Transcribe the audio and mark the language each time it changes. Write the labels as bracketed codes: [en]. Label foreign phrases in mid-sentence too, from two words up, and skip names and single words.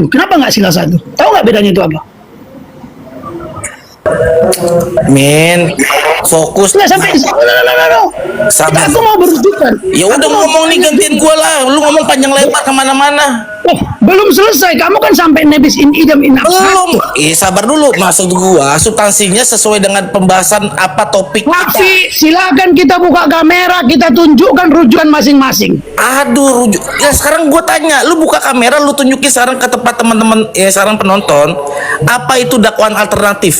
[id] Kenapa nggak sila satu? Tahu nggak bedanya itu apa? Min, fokus. Nggak sampai. No. Sabar. Aku mau berujukan. Ya udah ngomong nih, gantiin gua lah. Lu ngomong panjang lebar kemana-mana. Oh, belum selesai. Kamu kan sampai [la] nebis in idem in abstrakto. [id] Belum. Sabar dulu. Maksud gua substansinya sesuai dengan pembahasan apa topik Wafi, silakan kita buka kamera, kita tunjukkan rujukan masing-masing. Aduh, ya sekarang gue tanya, lu buka kamera, lu tunjukin sekarang ke tempat teman-teman, ya sekarang penonton, apa itu dakwaan alternatif?